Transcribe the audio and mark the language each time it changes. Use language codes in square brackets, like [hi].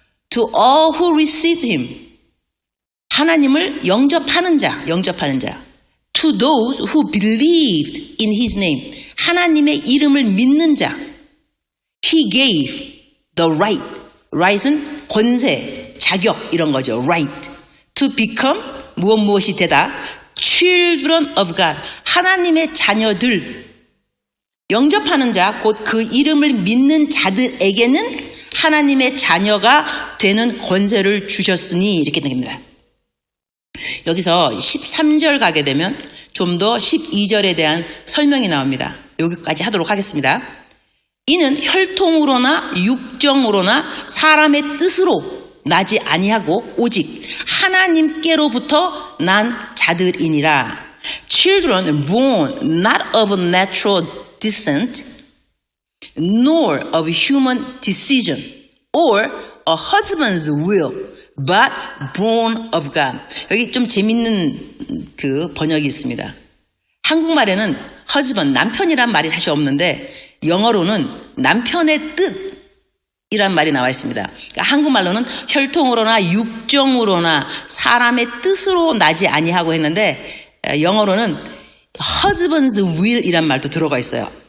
[en] To all who received him, [ko] 하나님을 영접하는 자. [en] To those who believed in his name, [ko] 하나님의 이름을 믿는 자. [en] He gave the right. right은 권세, [ko] 자격 이런 거죠. right. [en] to become [ko] 무엇이 되다. [en] children of God. [ko] 하나님의 자녀들. 영접하는 자, 곧 그 이름을 믿는 자들에게는 하나님의 자녀가 되는 권세를 주셨으니 이렇게 됩니다. 여기서 13절 가게 되면 좀 더 12절에 대한 설명이 나옵니다. 여기까지 하도록 하겠습니다. 이는 혈통으로나 육정으로나 사람의 뜻으로 나지 아니하고 오직 하나님께로부터 난 자들이니라. [en] Children born not of natural descent, nor of human decision, or a husband's will, but born of God. [ko] 여기 좀 재밌는 그 번역이 있습니다. 한국말에는 husband, 남편이란 말이 사실 없는데 영어로는 남편의 뜻이란 말이 나와 있습니다. 그러니까 한국말로는 혈통으로나 육정으로나 사람의 뜻으로 나지 아니하고 했는데 영어로는 husband's will이란 말도 들어가 있어요.